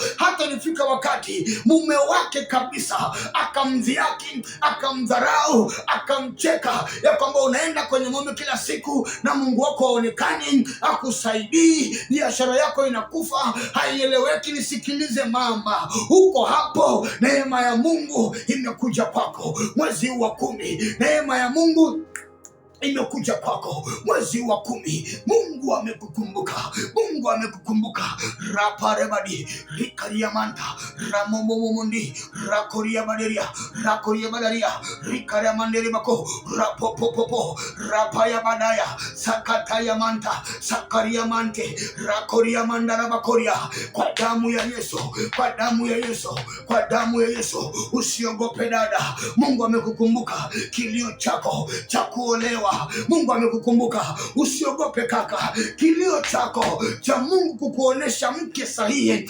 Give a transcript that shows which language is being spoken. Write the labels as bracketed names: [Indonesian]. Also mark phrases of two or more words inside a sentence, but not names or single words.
[Swahili] Hata ilifika wakati mume wake kabisa akamdhihaki, akamdharau, akamcheka ya kwamba unaenda kwenye mume kila siku na Mungu wako haonekani, akusaidii, biashara yako inakufa, haieleweki. Nisikilize mama, uko hapo, neema ya Mungu imekuja kwako mwezi wa 10. Neema ya Mungu imekuja kwako mwezi wa 10. Mungu amekukumbuka. Raparebadi rikariamanta ramomumundi rakoria badaria rikariamanderi bako rapopopopo rapaya badaya sakataya manta sakariamante rakoria mandara bakoria. Kwa damu ya Yesu, usiogope dada. Mungu amekukumbuka kilio chako cha kuolewa. Mungu amekukumbuka. Usiogope kaka, kilio chako cha Mungu kukuonesha mke sahihi.